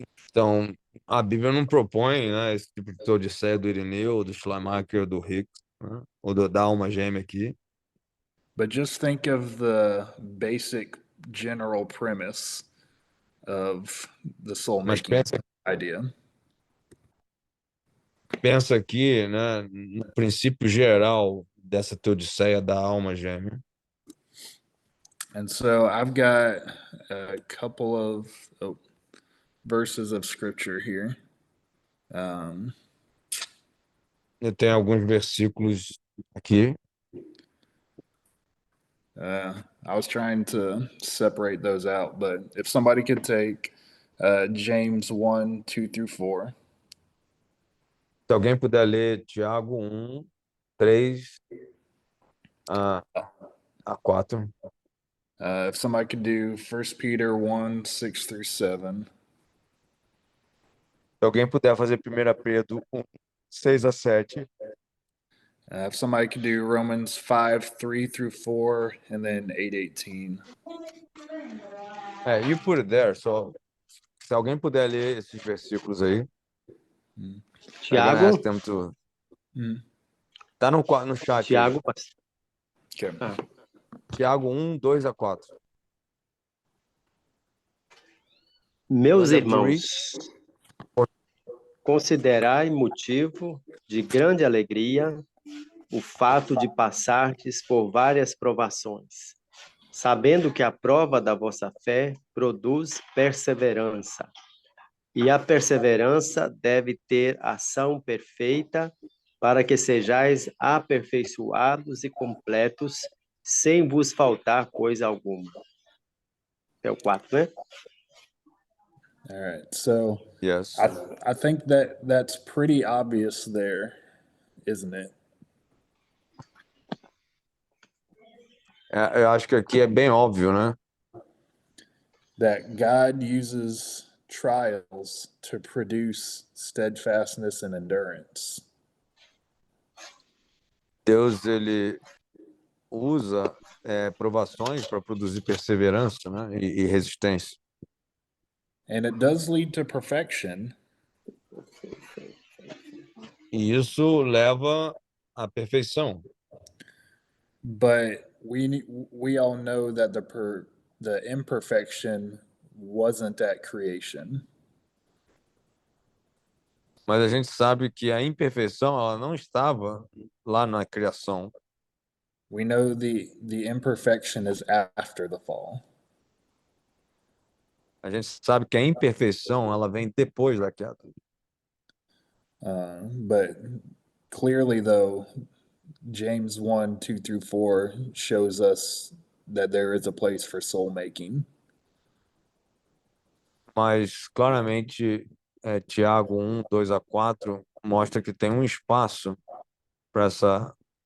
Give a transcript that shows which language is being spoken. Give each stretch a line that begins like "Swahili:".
Portuguese: Então, a Bíblia não propõe, né, esse tipo de teodiceia do Irineu, do Schleiermacher, do Hicks, né, ou da alma gêmea aqui.
English: But just think of the basic general premise of the
Portuguese: Mas
English: soul-making idea.
Portuguese: pensa aqui, né, no princípio geral dessa teodiceia da alma gêmea.
English: And so I've got a couple of verses of scripture here.
Portuguese: Eu tenho alguns versículos aqui.
English: I was trying to separate those out, but if somebody could take James 1, 2 through 4.
Portuguese: Se alguém puder ler Tiago 1, 3 a 4.
English: If somebody could do 1 Peter 1, 6 through 7.
Portuguese: Se alguém puder fazer 1 Pedro 1, 6 a 7.
English: If somebody could do Romans 5, 3 through 4, and then 8, 18. You put it there, so
Portuguese: se alguém puder ler esses versículos aí. Tiago.
English: Ask them to...
Portuguese: Tá no chat. Tiago.
English: Okay.
Portuguese: Tiago 1, 2 a 4. Meus irmãos, considerai motivo de grande alegria o fato de passardes por várias provações, sabendo que a prova da vossa fé produz perseverança. E a perseverança deve ter ação perfeita, para que sejais aperfeiçoados e completos, sem vos faltar coisa alguma. É o 4, né?
English: All right. So Yes. I think that's pretty obvious there, isn't it?
Portuguese: Eu acho que aqui é bem óbvio, né?
English: That God uses trials to produce steadfastness and endurance.
Portuguese: Deus, ele usa provações para produzir perseverança, né? E resistência.
English: And it does lead to perfection.
Portuguese: E isso leva à perfeição.
English: But we all know that the imperfection wasn't at creation.
Portuguese: Mas a gente sabe que a imperfeição, ela não estava lá na criação.
English: We know the imperfection is after the fall.
Portuguese: A gente sabe que a imperfeição, ela vem depois da queda.
English: But clearly, though, James 1, 2 through 4 shows us that there is a place for soul making.
Portuguese: Mas claramente, Tiago 1, 2 a 4 mostra que tem um espaço para essa.